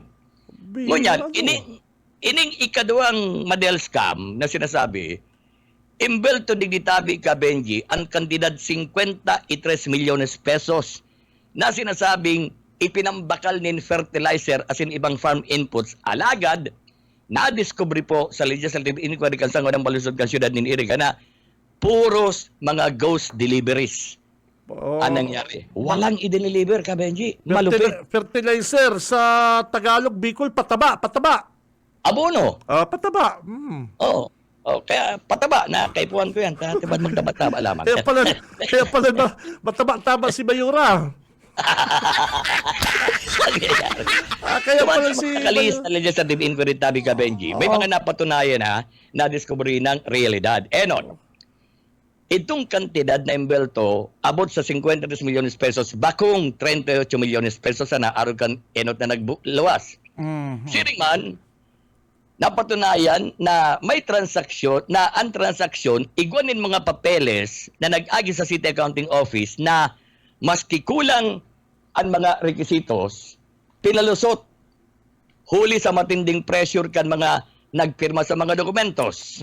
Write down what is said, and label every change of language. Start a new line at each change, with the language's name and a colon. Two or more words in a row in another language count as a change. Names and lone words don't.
Bikol: Ngunyan, ining ikaduang Madel scam na sinasabi, imbelto digitabi Benji, ang kandidat 53 milyones pesos na sinasabing ipinambakal nin fertilizer
English: as in
Bikol: ibang
English: farm inputs.
Bikol: Alagad, na-discovery po sa
English: legislative inquiry
Bikol: kan sangguniang panlunsod kan siyudad nin Iriga na puros mga
English: ghost deliveries. Oh.
Filipino: Anong nangyari? Walang i-deliver ka, Benji. Malupit. Fertilizer sa Tagalog, Bicol, pataba. Abono. Pataba. Oo.
Bikol: Oh, kaya pataba na kaipuan ko yan. Tibad magtaba-taba lamang.
Filipino: Kaya pala na mataba-taba si Mayura. Kaya pala si...
Bikol: Kakalis na
English: legislative inquiry
Bikol: tabi ka, Benji.
Filipino: May mga napatunayan na discovery ng realidad.
Bikol: Enon, itong kantidad na imbelto, abot sa 53 milyones pesos, bakong 38 milyones pesos na arugan enot na nagluwas. Siring man, napatunayan na may transaksyon, na ang transaksyon, igwanin mga papeles na nag-agi sa City Accounting Office na maski kulang ang mga requisitos, pinalusot, huli sa matinding pressure kan mga nagpirma sa mga dokumentos.